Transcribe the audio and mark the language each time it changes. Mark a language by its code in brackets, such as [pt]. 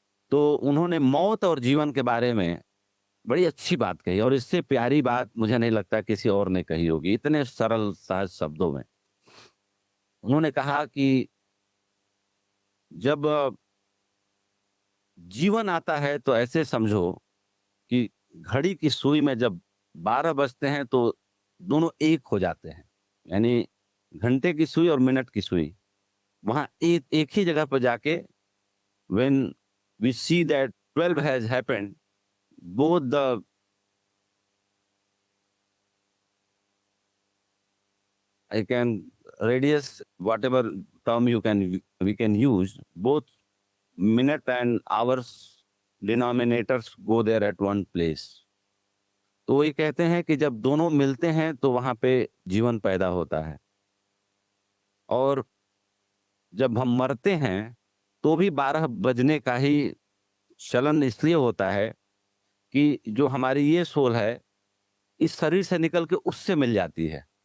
[hi] तो उन्होंने मौत और जीवन के बारे में बड़ी अच्छी बात कही, और इससे प्यारी बात मुझे नहीं लगता किसी और ने कही होगी, इतने सरल सहज शब्दों में। उन्होंने कहा कि जब जीवन आता है तो ऐसे समझो कि घड़ी की सुई में जब 12 बजते हैं तो दोनों एक हो जाते हैं। यानी घंटे की सुई और मिनट की सुई, वहां एक ही जगह पर जाके, [en] when we see that 12 has happened, both the I can radius, whatever term we can use, both minute and hours denominators go there at one place. [hi] तो ये कहते हैं कि जब दोनों मिलते हैं तो वहां पे जीवन पैदा होता है। और जब हम मरते हैं तो भी 12 बजने का ही चलन इसलिए होता है कि जो हमारी ये सोल है इस शरीर से निकल के उससे मिल जाती है।